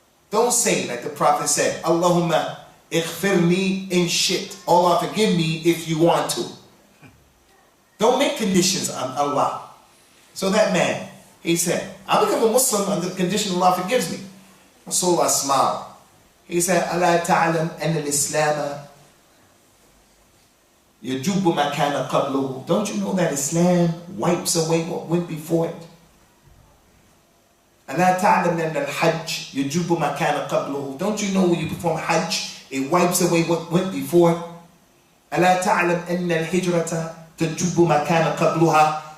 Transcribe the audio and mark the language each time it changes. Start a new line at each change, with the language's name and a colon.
English: Don't say like the Prophet said,
Arabic: Allahumma ighfirli in shit.
English: Allah forgive me if you want to. Don't make conditions on Allah. So that man, he said, I'll become a Muslim under the condition Allah forgives me. Rasulullah smiled. He said,
Arabic: أَلَا تَعْلَمْ أَنَّ الْإِسْلَامَ يَجُبُّ مَا كَانَ قَبْلُهُ.
English: Don't you know that Islam wipes away what went before it?
Arabic: أَلَا تَعْلَمْ أَنَّ الْحَجِّ يَجُبُّ مَا كَانَ قَبْلُهُ.
English: Don't you know when you perform Hajj, it wipes away what went before it?
Arabic: أَلَا تَعْلَمْ أَنَّ الْهِجْرَةَ تَجُبُّ مَا كَانَ قَبْلُهَا.